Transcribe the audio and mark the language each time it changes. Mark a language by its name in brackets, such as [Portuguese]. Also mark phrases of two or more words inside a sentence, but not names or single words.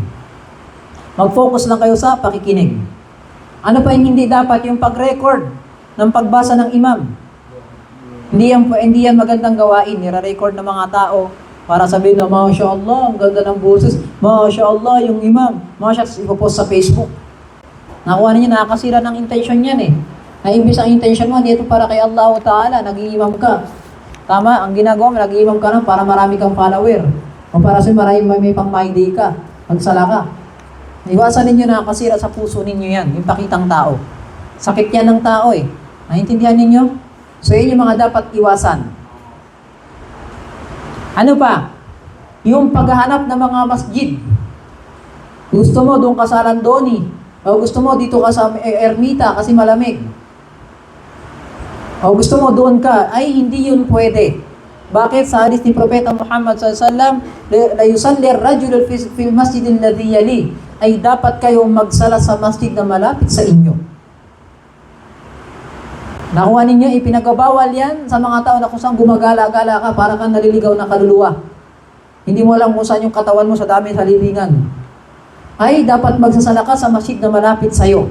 [Filipino] Mag-focus lang kayo sa pakikinig. Ano pa yung hindi dapat? Yung pag-record ng pagbasa ng imam. Hindi yan magandang gawain. Nira-record ng mga tao para sabihin na, [Arabic] ما شاء الله, [Filipino] ang ganda ng boses. [Arabic] ما شاء الله, [Filipino] yung imam. [Arabic] ما شاء الله, [Filipino] ipopost sa Facebook. Nakuha ninyo, nakakasira ng intention yan eh. Na imbis ang intention mo, dito para kay Allah Ta'ala, nag-iimam ka. Tama, ang ginagawa mo, nag-iimam ka na para marami kang follower. O para sa marami may pang-my-day ka. Magsala ka. Iwasan ninyo na nakakasira sa puso ninyo yan, yung pakitang tao. Sakit yan ng tao eh. Naintindihan ninyo? So yun yung mga dapat iwasan. Ano pa? Yung paghahanap ng mga masjid. Gusto mo doon ka sa Landoni. O gusto mo dito ka sa Ermita kasi malamig. O gusto mo doon ka. Ay, hindi yun pwede. Bakit? Sa hadith ni Propeta Muhammad SAW, [Arabic] لا يصلي الرجل في المسجد الذي يلي, [Filipino] ay dapat kayong magsala sa masjid na malapit sa inyo. Nakuha ninyo, ipinagabawal yan sa mga tao na kung saan gumagala-gala ka para kang naliligaw na kaluluwa. Hindi mo alam kung saan yung katawan mo sa dami sa libingan. Ay, dapat magsasala ka sa masjid na malapit sa'yo.